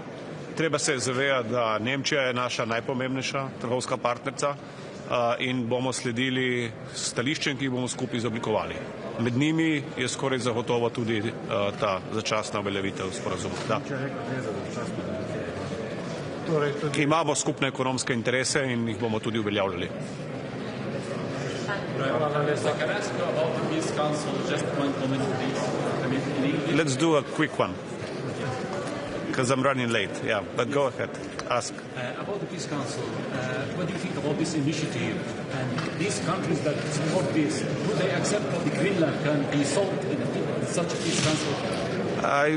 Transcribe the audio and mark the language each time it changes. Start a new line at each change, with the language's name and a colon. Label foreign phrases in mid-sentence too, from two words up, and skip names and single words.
Slovenian: Treba se zavedati, da Nemčija je naša najpomembnejša trgovska partnerca in bomo sledili stališčem, ki jih bomo skupaj izoblikovali. Med njimi je skoraj zagotovo tudi ta začasna uveljavitev sporazuma. Imamo skupne ekonomske interese in jih bomo tudi uveljavljali.
English: Let's do a quick one, because I'm running late. Yeah, but go ahead, ask. About the Peace Council, what do you think about this initiative? And these countries that support this, do they accept that the Greenland can be solved in such a Peace Council?